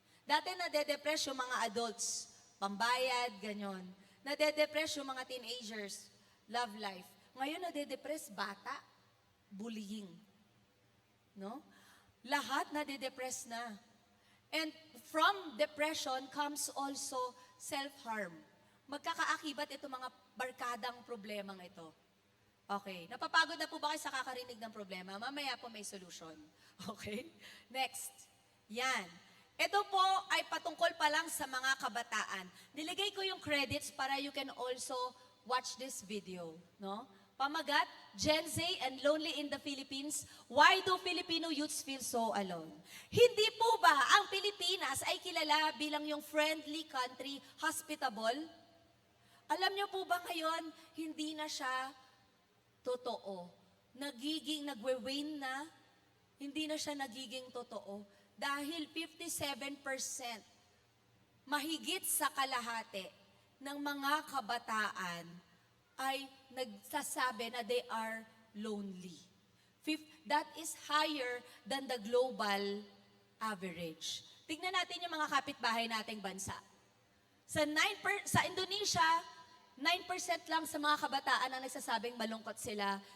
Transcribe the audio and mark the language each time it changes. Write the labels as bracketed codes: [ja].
[tl] Dati nade-depress yung mga adults, pambayad, ganyan. Nade-depress yung mga teenagers, love life. Ngayon nade-depress bata, bullying. No? Lahat nade-depress na. [en] And from depression comes also self-harm. [tl] Magkakaakibat ito mga barkadang problemang ito. Okay. Napapagod na po ba kayo sa kakarinig ng problema? Mamaya po may solution. Okay? Next. Yan. Ito po ay patungkol pa lang sa mga kabataan. Niligay ko yung credits para [en] you can also watch this video. [tl] No? [en] Pamagat, Gen Z and Lonely in the Philippines, why do Filipino youths feel so alone? [tl] Hindi po ba ang Pilipinas ay kilala bilang yung friendly country, hospitable? Alam niyo po ba ngayon, hindi na siya totoo. Nagwe-wane na, hindi na siya nagiging totoo. Dahil 57%, mahigit sa kalahati ng mga kabataan ay nagsasabi na [en] they are lonely. That is higher than the global average. [tl] Tignan natin yung mga kapitbahay nating bansa. Sa Indonesia, 9% lang sa mga kabataan ang nagsasabing malungkot sila.